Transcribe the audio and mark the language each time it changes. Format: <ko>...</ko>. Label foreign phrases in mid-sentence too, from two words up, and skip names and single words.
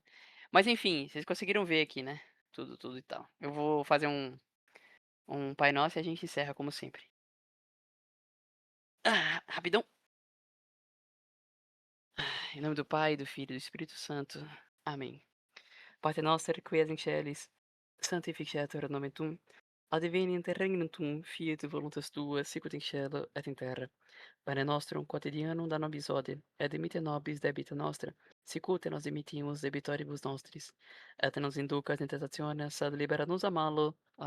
<pt>Mas enfim, vocês conseguiram ver aqui, né? Tudo e tal. Eu vou fazer um Pai Nosso e a gente encerra como sempre. Ah, rapidão. Em nome do Pai, do Filho e do Espírito Santo. Amém.</pt> <la>Pater noster, qui es in celis, sanctificetur nomen tuum, adveniat regnum tuum, fiat voluntas tua, sicut in cielo et in terra. Pane nostrum quotidianum da nobis hodie, et dimitte nobis debita nostra, sicut nos dimittimus debitoribus nostris, et nos inducas in tentationes, sed libera nos a malo.</la>